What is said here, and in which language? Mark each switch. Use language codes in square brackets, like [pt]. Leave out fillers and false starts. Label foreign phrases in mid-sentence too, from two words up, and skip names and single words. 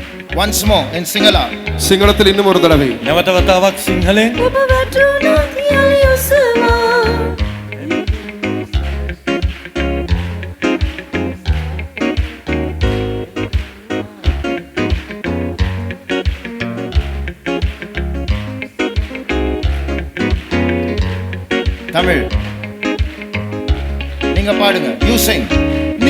[en] Once more in Sinhala. [ta] සිංහලத்தில் இன்னும் ஒரு தடவை. [si] නැවත වතාවක් සිංහලෙන් ඔබ වැටුණොත් යලි ඔසවා [ta] தமிழ் நீங்க பாடுங்க. [en] You sing. [ta] நீ